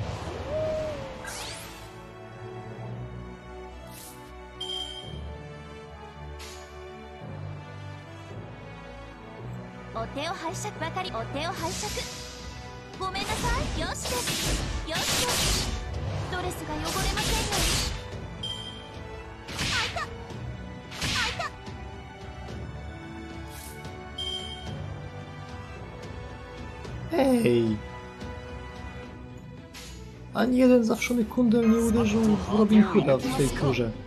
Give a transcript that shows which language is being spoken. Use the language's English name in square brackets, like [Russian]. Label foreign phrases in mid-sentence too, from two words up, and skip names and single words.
[Japanese] お手を拝借ばかり。お手を拝借。ごめんなさい。よしです。よしです。ドレスが汚れませんように。 [Polish] Hej! Ani jeden zawszony kundel nie uderzył w Robin Hooda w tej turze.